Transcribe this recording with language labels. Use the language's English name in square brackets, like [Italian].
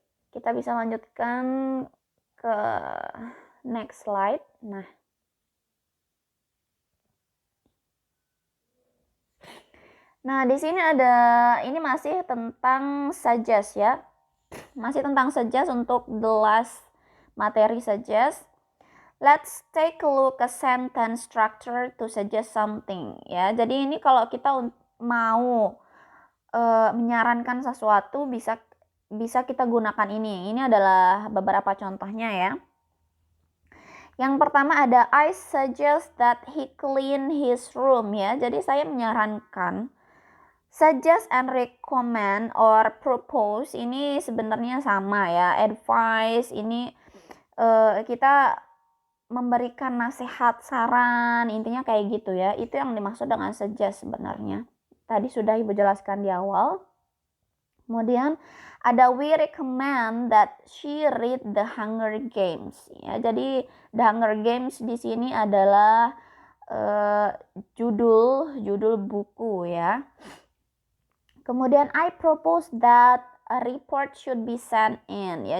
[Indonesian] Kita bisa lanjutkan ke [English] next slide. [Indonesian] Nah, di sini ini masih tentang suggest ya. Masih tentang suggest untuk [English] the last [Indonesian] materi suggest. [English] Let's take a look a sentence structure to suggest something ya. [Indonesian] Jadi ini kalau kita mau menyarankan sesuatu bisa kita gunakan ini. Ini adalah beberapa contohnya ya. Yang pertama ada [English] I suggest that he clean his room ya. [Indonesian] Jadi saya menyarankan, [English] suggest and recommend or propose [Indonesian] ini sebenarnya sama ya. Advice ini kita memberikan nasihat, saran, intinya kayak gitu ya. Itu yang dimaksud dengan suggest sebenarnya. Tadi sudah Ibu jelaskan di awal. Kemudian ada [English] we recommend that she read the Hunger Games ya. [Indonesian] Jadi the Hunger Games di sini adalah judul buku ya. Kemudian [English] I propose that a report should be sent in ya.